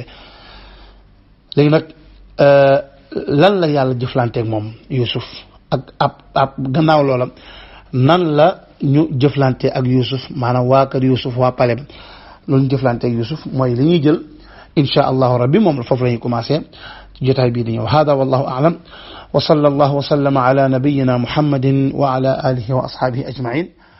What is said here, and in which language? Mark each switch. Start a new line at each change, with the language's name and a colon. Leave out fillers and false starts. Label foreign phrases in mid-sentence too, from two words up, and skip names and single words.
Wolof: léegi nag lan la yàlla jëflanteeg moom Yuusuf ak ab gannaaw loola nan la ñu jëflante ak Yuusuf maanaam waa kër Yuusuf waa pale ba loolu ñu jëflante ak Yuusuf mooy li ñuy jël
Arabic: إن شاء الله ربي
Wolof: moom foofu la ñuy commencé ci jotaay bii di ñëw
Arabic: هذا والله أعلم وصلى الله وسلم على نبينا محمد وعلى آله وأصحابه أجمعين